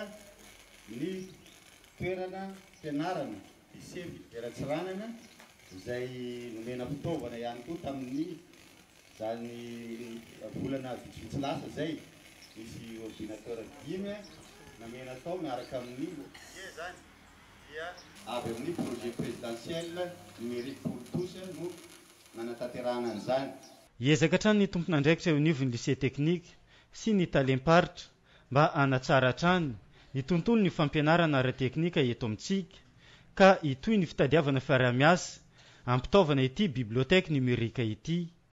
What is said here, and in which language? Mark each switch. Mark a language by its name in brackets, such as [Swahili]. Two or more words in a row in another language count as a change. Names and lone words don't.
[Malagasy] ny toerana fianarana lycée Vera-Tsiranana izay nomena fitaovana ihany koa tamin'ny zany volana vitsivitsy lasa zay misy ordinateur 5 namena tao miaraka amin'ny zany dia avy amin'ny [French] projet présidentiel numérique pour tous [Malagasy] no manataterana an'izany. Hiezaka hatrany ny tompon'andraikitra eo anivon'ny [French] lycée technique [Malagasy] sy ny talem-paritra mba hanatsara hatrany ny tontolo ny fampianarana ara-teknika eto amintsika ka itoy ny fitadiavana fiarah-miasa ampitaovana ity [French] bibliotèque numérique [Malagasy] ity.